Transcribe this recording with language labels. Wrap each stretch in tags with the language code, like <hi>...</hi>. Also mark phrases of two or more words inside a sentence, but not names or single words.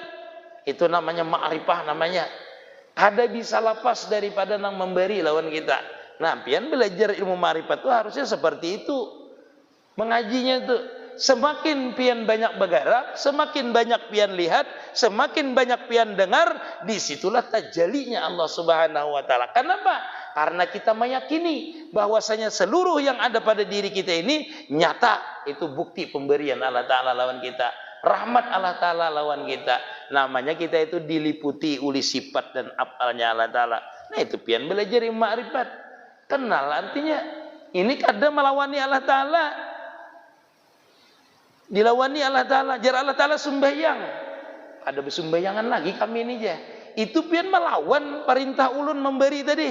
<bjn>Itu namanya ma'rifah namanya. Kada bisa lepas daripada nang memberi lawan kita. Nah, pian belajar ilmu ma'rifat itu harusnya seperti itu. Mengajinya itu. Semakin pian banyak bergerak, semakin banyak pian lihat, semakin banyak pian dengar, disitulah tajalinya Allah</bjn> <ar>سبحانه وتعالى.</ar> <bjn>Kenapa? Karena kita meyakini bahwasanya seluruh yang ada pada diri kita ini nyata, itu bukti pemberian Allah Ta'ala lawan kita, rahmat Allah Ta'ala lawan kita. Namanya kita itu diliputi oleh sifat dan afalnya Allah Ta'ala. Nah itu pian belajar ilmu ma'rifat. Kenal artinya ini kadang melawani Allah Ta'ala. Dilawani Allah Ta'ala, jar Allah Ta'ala sembahyang. Ada bersembahyangan lagi kami ini aja. itu pian melawan perintah ulun memberi tadi.</bjn>